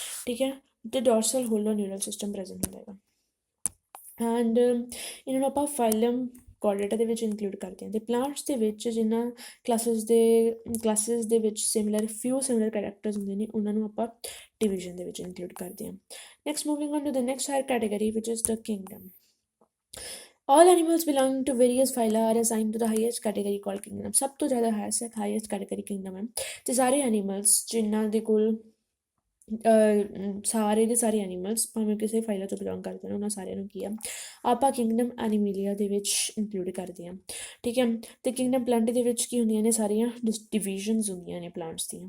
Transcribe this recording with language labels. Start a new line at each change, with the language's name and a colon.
Punjabi: ਠੀਕ ਹੈ, ਅਤੇ ਡੋਰਸਲ ਹੋਲੋ ਨਿਊਰਲ ਸਿਸਟਮ ਪ੍ਰੈਜ਼ੈਂਟ ਹੁੰਦਾ ਹੈਗਾ। ਐਂਡ ਇਹਨਾਂ ਨੂੰ ਆਪਾਂ ਫਾਈਲਮ ਕੋਰਡੇਟਾ ਦੇ ਵਿੱਚ ਇਨਕਲੂਡ ਕਰਦੇ ਹਾਂ। ਅਤੇ ਪਲਾਂਟਸ ਦੇ ਵਿੱਚ ਜਿਨ੍ਹਾਂ ਕਲਾਸਿਸ ਦੇ ਵਿੱਚ ਫਿਊ ਸਿਮਿਲਰ ਕਰੈਕਟਰਸ ਹੁੰਦੇ ਨੇ, ਉਹਨਾਂ ਨੂੰ ਆਪਾਂ ਡਿਵੀਜ਼ਨ ਦੇ ਵਿੱਚ ਇਨਕਲੂਡ ਕਰਦੇ ਹਾਂ।
English: Next moving on to the next higher category which is the kingdom. All animals belonging to various phyla are assigned to the highest category called kingdom।
Punjabi: ਸਭ ਤੋਂ ਜ਼ਿਆਦਾ ਹਾਈਐਸਟ ਕੈਟੇਗਰੀ ਕਿੰਗਡਮ ਹੈ। ਅਤੇ ਸਾਰੇ ਐਨੀਮਲਸ ਜਿਨ੍ਹਾਂ ਦੇ ਕੋਲ ਸਾਰੇ ਦੇ ਸਾਰੇ ਐਨੀਮਲਸ ਭਾਵੇਂ ਕਿਸੇ ਫਾਈਲਾ ਤੋਂ ਬਿਲੋਂਗ ਕਰਦੇ ਨੇ, ਉਹਨਾਂ ਸਾਰਿਆਂ ਨੂੰ ਕੀ ਆ ਆਪਾਂ ਕਿੰਗਡਮ ਐਨੀਮੀਲੀਆ ਦੇ ਵਿੱਚ ਇਨਕਲੂਡ ਕਰਦੇ ਹਾਂ। ਠੀਕ ਹੈ, ਅਤੇ ਕਿੰਗਡਮ ਪਲਾਂਟ ਦੇ ਵਿੱਚ ਕੀ ਹੁੰਦੀਆਂ ਨੇ, ਸਾਰੀਆਂ ਡਿਵੀਜ਼ਨਸ ਹੁੰਦੀਆਂ ਨੇ ਪਲਾਂਟਸ ਦੀਆਂ।